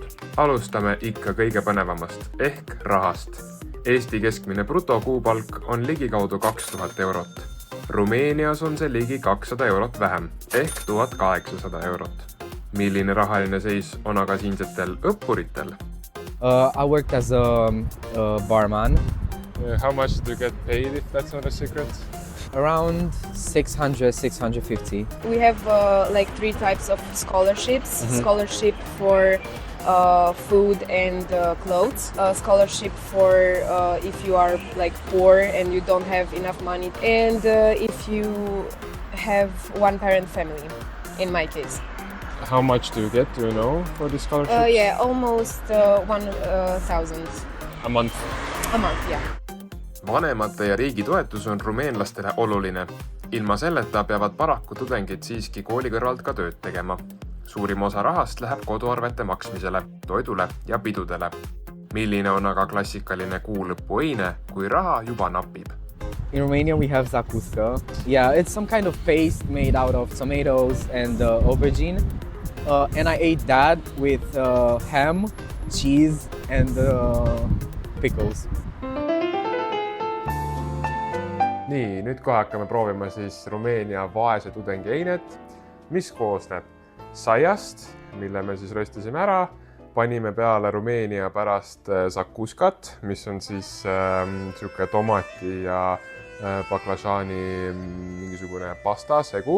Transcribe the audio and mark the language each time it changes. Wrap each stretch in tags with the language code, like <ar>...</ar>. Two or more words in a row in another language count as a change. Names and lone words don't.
<et>Alustame ikka kõige põnevamast ehk rahast. Eesti keskmine brutokuupalk on ligikaudu 2000 eurot. Rumeenias on see ligi 200 eurot vähem ehk 1800 eurot. Milline rahaline seis on aga siinsetel õppuritel?</et> <en>I worked as a barman. How much do you get paid if that's not a secret? Around 600, 650. We have like 3 types of scholarships. Scholarship for food and clothes. Scholarship for if you are like poor and you don't have enough money. And if you have one parent family, in my case. How much do you get, do you know, for this scholarship? Yeah, almost 1,000 A month. a month, yeah.</en> <et>Vanemate ja riigi toetus on rumeenlastele oluline. Ilma selleta peavad paraku tudengid siiski kooli kõrvalt ka tööd tegema. Suurim osa rahast läheb koduarvete maksmisele, toidule ja pidudele. Milline on aga klassikaline kuulõpu eine, kui raha juba napib? In Romania we have zakuska. Yeah, it's some kind of paste made out of tomatoes and aubergine. And I ate that with ham, cheese and pickles. Nii, nüüd kohe hakkame proovima siis Rumeenia vaese tudengi einet, mis koosneb saiast, mille me siis röstisime ära, panime peale Rumeenia pärast zakuskat, mis on siis siuke tomati ja baklažaani mingisugune pasta segu.</et>